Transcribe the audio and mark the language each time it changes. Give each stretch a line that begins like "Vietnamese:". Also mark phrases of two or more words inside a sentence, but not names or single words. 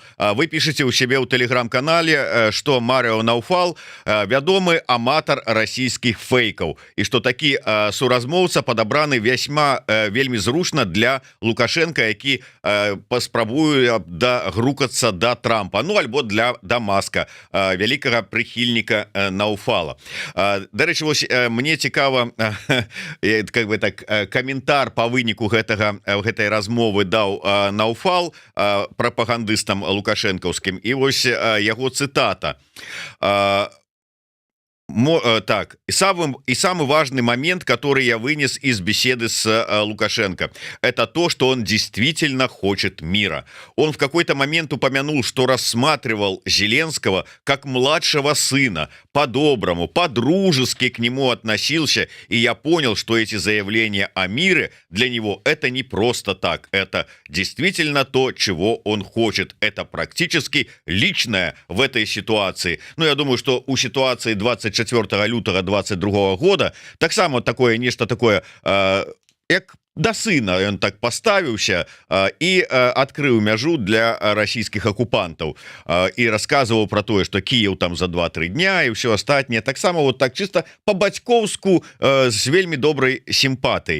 Belarusian: Вы пішаце ў сябе ў тэлеграм-канале, што Марыо Науфал вядомы аматар расійскіх фэйкаў, і што такі суразмоўца падабраны вельмі зручна для Лукашенка, які паспрабуе грукацца да Трампа, альбо да Маска, вялікага прыхільніка Науфала. Дарэчы, вось мне цікава, каментар по выніку гэтай размовы даў Науфал прапагандыстам лукашэнкаўскім, і вось яго цытата.
Russian: Так, и самый важный момент, который я вынес из беседы с Лукашенко, это то, что он действительно хочет мира. Он в какой-то момент упомянул, что рассматривал Зеленского как младшего сына, по-доброму, по-дружески к нему относился, и я понял, что эти заявления о мире для него это не просто так, это действительно то, чего он хочет, это практически личное в этой ситуации.
Belarusian: Я думаю, что у ситуации 24 лютага 22 года таксама такое нешта такое, як да сына ён так паставіўся і адкрыў мяжу для расійскіх акупантаў і расказваў про тое, што Кіеў там за 2-3 дня і ўсё астатняе, таксама вот так чыста по-бацькоўску з вельмі добрай сімпатыяй.